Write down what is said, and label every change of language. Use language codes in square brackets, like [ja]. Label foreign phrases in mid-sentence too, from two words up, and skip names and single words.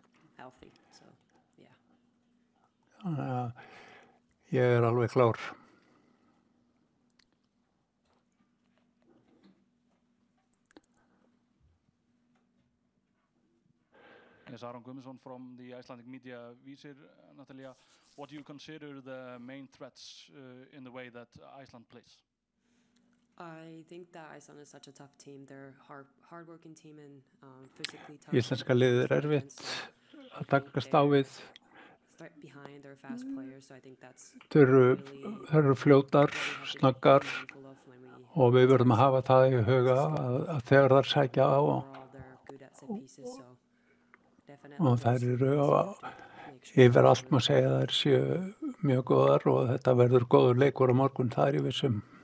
[is] Ég alveg klár. [en] Yes, Aron Guðmundsson from the Icelandic media Vísir. Natalia, what do you consider the main threats in the way that Iceland plays? I think that Iceland is such a tough team. They're hard-working team and physically tough. [is] Íslenska liðið erfitt að takast á við. Þau eru fljótar, snöggar og við verðum að hafa það í huga að þegar þær sækja á og þær eru yfir allt má segja að þær séu mjög góðar og þetta verður góður leikur á morgun, það ég vissum.